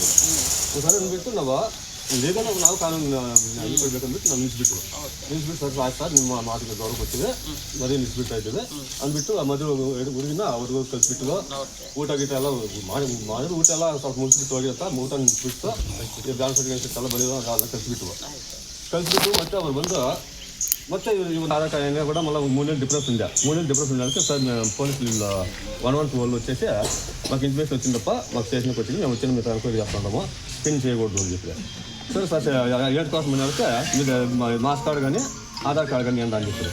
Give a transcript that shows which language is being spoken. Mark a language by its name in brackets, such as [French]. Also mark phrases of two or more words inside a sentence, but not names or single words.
[Kannada] ಸರ್ ಅಂದ್ಬಿಟ್ಟು ನಾವು ಲೀಗಲ್ ನಾವು ಕಾನೂನು ಕೊಡ್ಬೇಕಂದ್ಬಿಟ್ಟು ನಾವು ನಿಲ್ಲಿಸ್ಬಿಟ್ಟು ಸರ್ ಆಯ್ತು ಸರ್ ನಿಮ್ಮ ಮಾತಿಗೆ ಗೌರವ ಕೊಡ್ತೀವಿ, ಮದುವೆ ನಿಲ್ಲಿಸ್ಬಿಡ್ತಾ ಇದ್ದೀವಿ ಅಂದ್ಬಿಟ್ಟು ಆ ಮದುವೆ ಹುಡುಗಿನ ಅವ್ರಿಗೂ ಕಲಿಸ್ಬಿಟ್ಟು ಊಟ ಗೀಟ ಎಲ್ಲ ಮಾಡಿದ್ರು. ಊಟ ಎಲ್ಲ ಸ್ವಲ್ಪ ಮುಗಿಸ್ಬಿಟ್ಟು ಹೋಗಿ ಅಂತ ಊಟ ನಿಲ್ಲಿಸ್ಬಿಟ್ಟು ಬ್ಯಾನ್ ಸರ್ಟಿಫಿಕೇಟ್ ಎಲ್ಲ ಬಂದಿದ್ದು ಅದೆಲ್ಲ ಕಲಿಸ್ಬಿಟ್ಟು ಮತ್ತೆ ಅವ್ರು ಬಂದು ಮತ್ತೆ [Telugu] ఇవి ఆధార్ కూడా మళ్ళీ 3 నెలలు డిఫరెన్స్ ఉంది. 3 నెలలు డిఫరెన్స్ ఉండాలంటే సార్ పోలీసులు 112 వాళ్ళు వచ్చేసి మాకు ఇన్ఫర్మేషన్ వచ్చిందప్ప, మాకు స్టేషన్కి వచ్చింది, మేము వచ్చిన మీరు ఎంక్వైరీ చేస్తున్నాము, పిన్ చేయకూడదు అని చెప్పి. సార్ 7 కోసం అంటే మీరు మాస్ కార్డు కానీ ఆధార్ కార్డు కానీ అని చెప్పారు.